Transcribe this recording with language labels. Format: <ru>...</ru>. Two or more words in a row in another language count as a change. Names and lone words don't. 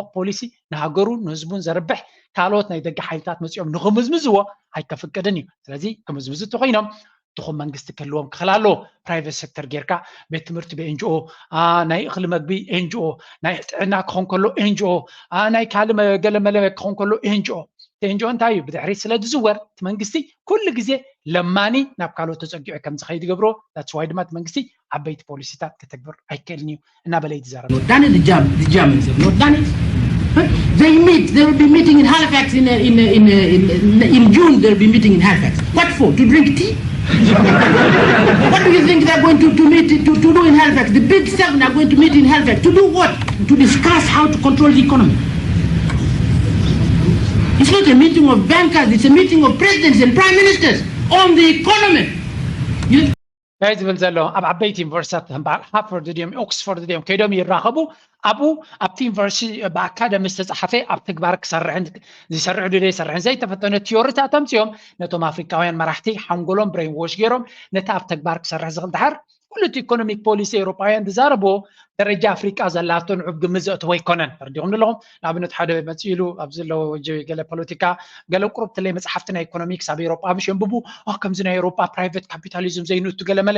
<ti>ፖሊሲ ንሃገሩ ንህዝቡን ዘርብሕ ካልኦት ናይ ደገ ሓይልታት መፅኦም ንኽምዝምዝዎ ኣይከፍቅድን እዩ ስለዚ ክምዝምዝ እንተኮይኖም ድኹም መንግስቲ ክህልዎም ክኽእል ኣለዎ</ti> <en>private sector</en> <ti>ጌርካ ቤት ትምህርቲ ብኤንጂኦ ናይ እኽሊ መግቢ ኤንጂኦ ናይ ጥዕና ክኾን ከሎ ኤንጂኦ ናይ ካልእ ገለመለ ክኾን ከሎ ኤንጂኦ ኤንጂኦ እንታይ እዩ ብድሕሪ ስለ ዝዝወር እቲ መንግስቲ ኩሉ ግዜ ለማኒ ናብ ካልኦት ተፀጊዑ ከም ዝኸይድ ይገብሮ</ti> <en>that's why</en> <ti>ድማ እቲ መንግስቲ ዓበይቲ ፖሊሲታት ከተግብር ኣይክእልን እዩ እናበለ ይዛረብ</ti> <en>done the Germans have not done it they will be meeting in Halifax in June they'll be meeting in Halifax what for to drink tea what do you think they're going to meet to do in Halifax the big seven are going to meet in Halifax to do what to discuss how to control the economy It's not a meeting of bankers, it's a meeting of presidents and prime ministers on the economy.</en> <ti>ጋይዝ ብል ዘሎ ኣብ ዓበይቲ ዩኒቨርሲታት ሃርቨርድ ድዮም ኦክስፎርድ ድዮም ከይዶም ይራኸቡ ኣብኡ ኣብቲ ዩኒቨርሲቲ ብኣካደሚ ዝተፃሓፈ ኣብ ተግባር ክሰርሕን ዝሰርሕ ዶ ይሰርሕን ዘይተፈተነ ቲዮሪታት ኣምፅኦም ነቶም ኣፍሪካውያን መራሕቲ ሓንጎሎም</ti> <en>brain wash</en> <ti>ገይሮም ነቲ ኣብ ተግባር ክሰርሕ ዝኽእል ድሓር ኩሉ እቲ</ti> <en>economic policy</en> <ti>ኤውሮጳውያን ዝዛረብዎ ደረጃ ኣፍሪቃ ዘላቶ ንዑብ ግምት ዘእትዎ ኣይኮነን ፈርዲኹም ኣለኹም ንኣብነት ሓደ መፂሉ ኣብ ዘለዎ ገለ ፖለቲካ ገለ ቁሩብ ተለይ መፅሓፍቲ ናይ ኢኮኖሚክስ ኣብ ኤውሮጳ ምሽ የንብቡ ከምዚ ናይ ኤውሮጳ</ti> <en>private capitalism</en> <ti>ዘይንእቱ ገለ መለ</ti>